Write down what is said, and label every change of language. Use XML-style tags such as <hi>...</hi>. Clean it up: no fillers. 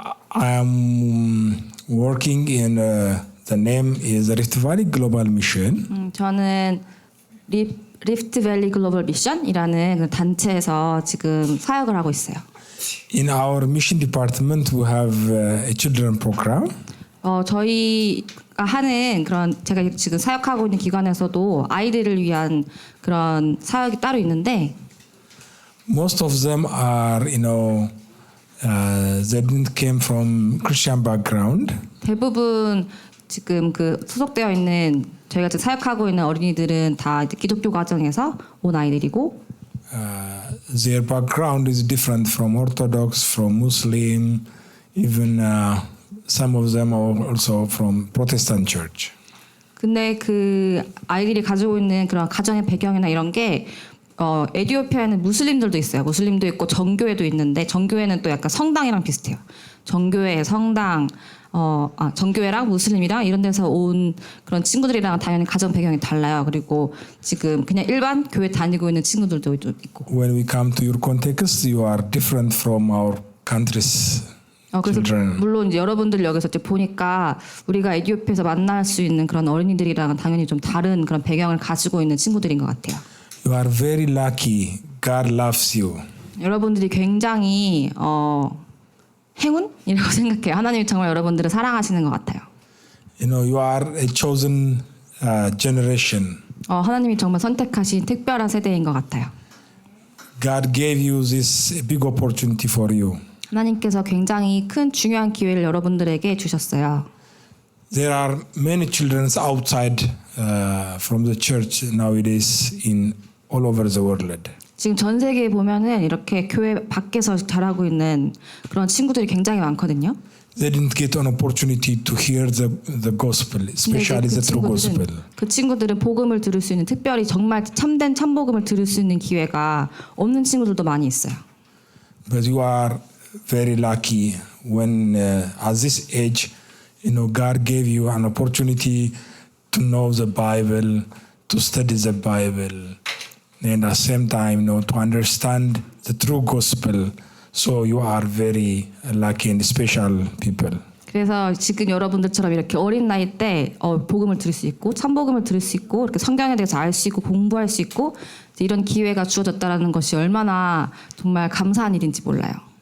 <en>I am working in the name is Rift Valley Global Mission.</en> <ko>저는 리프트 밸리 글로벌 미션이라는 그 단체에서 지금 사역을 하고 있어요.</ko> <en>In our mission department, we have a children program.</en> <ko>저희가 하는 그런 제가 지금 사역하고 있는 기관에서도 아이들을 위한 그런 사역이 따로 있는데</ko> <en>Most of them are, they didn't came from Christian background.</en> <ko>대부분 지금 그 소속되어 있는 저희가 지금 사역하고 있는 어린이들은 다 이제 기독교 가정에서 온 아이들이고</ko> <en>Their background is different from Orthodox, from Muslim, even some of them are also from Protestant church.</en> <ko>근데 그 아이들이 가지고 있는 그런 가정의 배경이나 이런 게 에티오피아에는 무슬림들도 있어요. 무슬림도 있고 정교회도 있는데 정교회는 또 약간 성당이랑 비슷해요. 정교회, 성당, 정교회랑 무슬림이랑 이런 데서 온 그런 친구들이랑 당연히 가정 배경이 달라요. 그리고 지금 그냥 일반 교회 다니고 있는 친구들도 좀 있고.</ko> <en>When we come to your context, you are different from our country's</en> <ko>그래서</ko> <en>children.</en> <ko>물론 이제 여러분들 여기서 이제 보니까 우리가 에티오피아에서 만날 수 있는 그런 어린이들이랑은 당연히 좀 다른 그런 배경을 가지고 있는 친구들인 것 같아요.</ko> <en>You are very lucky. God loves you.</en> <ko>여러분들이 굉장히 행운이라고 생각해요. 하나님이 정말 여러분들을 사랑하시는 것 같아요.</ko> <en>You are a chosen generation.</en> <ko>하나님이 정말 선택하신 특별한 세대인 것 같아요.</ko> <en>God gave you this big opportunity for you.</en> <ko>하나님께서 굉장히 큰 중요한 기회를 여러분들에게 주셨어요.</ko> <en>There are many children outside from the church nowadays in all over the world.</en> <ko>지금 전 세계에 보면은 이렇게 교회 밖에서 자라고 있는 그런 친구들이 굉장히 많거든요.</ko> <en>They didn't get an opportunity to hear the gospel, especially the true gospel.</en> <ko>그 친구들은 복음을 들을 수 있는 특별히 정말 참된 참복음을 들을 수 있는 기회가 없는 친구들도 많이 있어요.</ko> <en>But you are very lucky when at this age, God gave you an opportunity to know the Bible, to study the Bible, and at the same time, to understand the true gospel. So you are very lucky and special people.</en> <ko>그래서 지금 여러분들처럼 이렇게 어린 나이 때 복음을 들을 수 있고 참복음을 들을 수 있고 이렇게 성경에 대해서 알 수 있고 공부할 수 있고 이런 기회가 주어졌다라는 것이 얼마나 정말 감사한 일인지 몰라요.</ko>